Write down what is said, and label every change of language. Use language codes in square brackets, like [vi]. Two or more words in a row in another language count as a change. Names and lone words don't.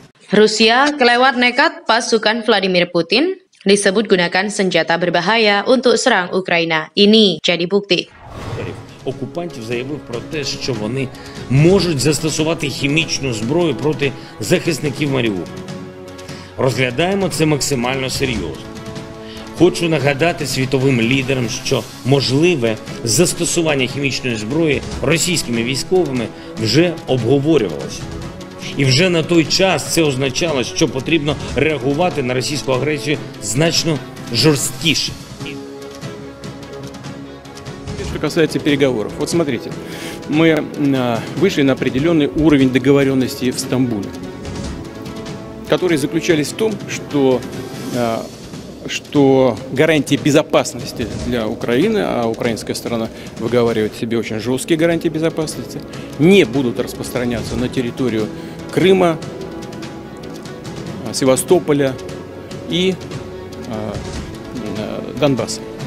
[id] Rusia kelewat nekat pasukan Vladimir Putin disebut gunakan senjata berbahaya untuk serang Ukraina. Ini jadi bukti. [uk] Окупантів заявив про те, що вони можуть застосувати хімічну зброю проти захисників Маріуполя. Розглядаємо це максимально серйозно. Хочу нагадати світовим лідерам, що можливе застосування хімічної зброї російськими військовими вже обговорювалося. І вже на той час це означало, що потрібно реагувати на російську агресію значно жорсткіше. [ru] Что касается переговоров, вот смотрите, мы вышли на определенный уровень договоренности в Стамбуле, которые заключались в том, что гарантии безопасности для Украины, а украинская сторона выговаривает себе очень жесткие гарантии безопасности, не будут распространяться на территорию Крыма, Севастополя и Донбасса.